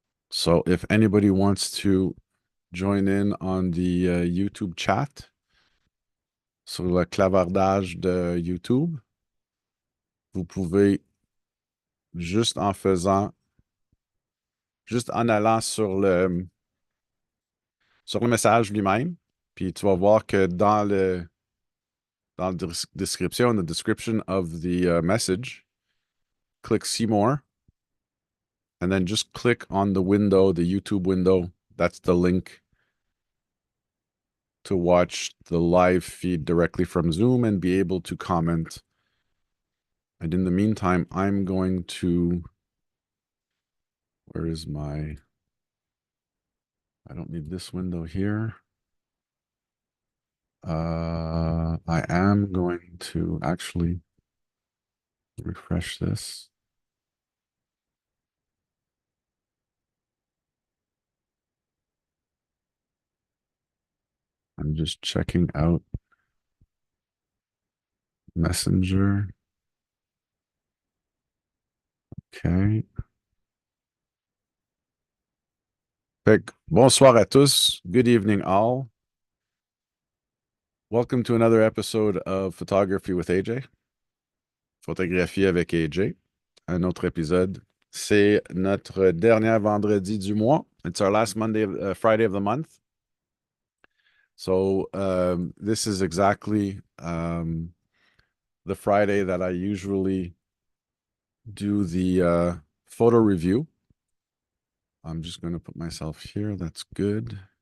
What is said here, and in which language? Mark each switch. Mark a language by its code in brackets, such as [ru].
[en] So if anybody wants to join in on the YouTube chat [fr] sur le clavardage de YouTube, vous pouvez juste juste en allant sur le message lui-même, puis tu vas voir que dans la description, [en] the description of the message, click see more, and then just click on the window, the YouTube window. That's the link to watch the live feed directly from Zoom and be able to comment. And in the meantime, I'm going to, where is my, I don't need this window here. I am going to actually refresh this. I'm just checking out Messenger. Okay. [fr] Bonsoir à tous. [en] Good evening, all. Welcome to another episode of Photography with AJ. [fr] Photographie avec AJ. Un autre épisode. C'est notre dernier vendredi du mois. [en] It's our last Friday of the month. So this is exactly the Friday that I usually do the photo review. I'm just going to put myself here. That's good.